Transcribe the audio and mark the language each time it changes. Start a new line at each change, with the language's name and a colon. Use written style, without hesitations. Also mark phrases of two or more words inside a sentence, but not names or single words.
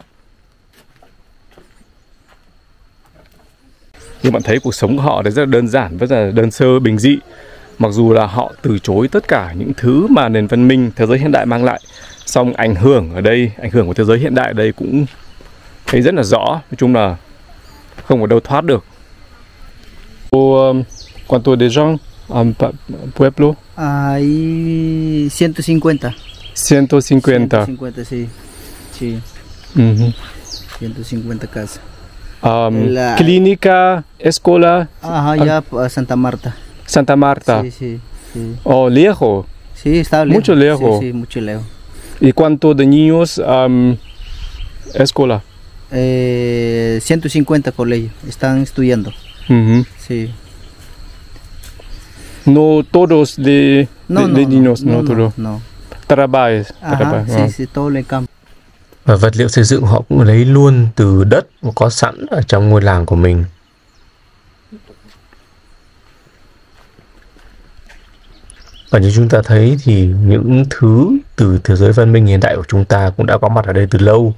Vietnamese: Như bạn thấy cuộc sống của họ rất là đơn giản, rất là đơn sơ, bình dị. Mặc dù là họ từ chối tất cả những thứ mà nền văn minh thế giới hiện đại mang lại, song ảnh hưởng ở đây, ảnh hưởng của thế giới hiện đại ở đây cũng thấy rất là rõ. Nói chung là không có đâu thoát được.
Spanish: Cuánto de gens en pueblo? Hay 150. 150. 150, sí. Sí. 150 casas. Clínica, escuela. Ajá, ya Santa Marta. Santa Marta. Sí, sí, sí. Oh, lejos. Sí, está lejos. Mucho lejos. Sí, sí, mucho lejos. ¿Y cuánto de niños escuela? 150 colegios están estudiando. Sí. No todos de niños, no todos. No. Trabajas. Ajá, sí, sí, todo en campo.
Vietnamese: Và vật liệu xây dựng họ cũng lấy luôn từ đất có sẵn ở trong ngôi làng của mình. Và như chúng ta thấy thì những thứ từ thế giới văn minh hiện đại của chúng ta cũng đã có mặt ở đây từ lâu.